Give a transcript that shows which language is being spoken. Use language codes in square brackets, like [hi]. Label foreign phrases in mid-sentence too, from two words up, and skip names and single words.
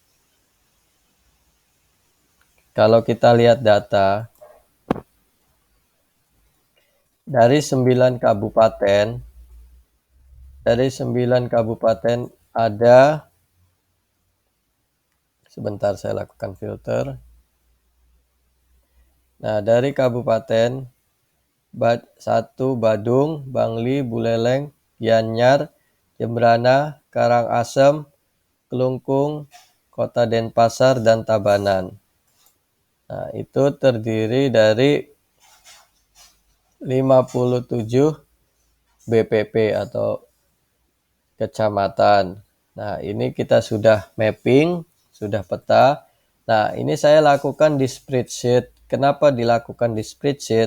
[id] Kalau kita lihat data, dari 9 kabupaten ada, sebentar saya lakukan filter. Nah, dari kabupaten 1 Badung, Bangli, Buleleng, Gianyar, Jembrana, Karangasem, Kelungkung, Kota Denpasar, dan Tabanan. Nah, itu terdiri dari 57 BPP atau kecamatan. Nah, ini kita sudah mapping, sudah peta. Nah, ini saya lakukan di spreadsheet. Kenapa dilakukan di spreadsheet?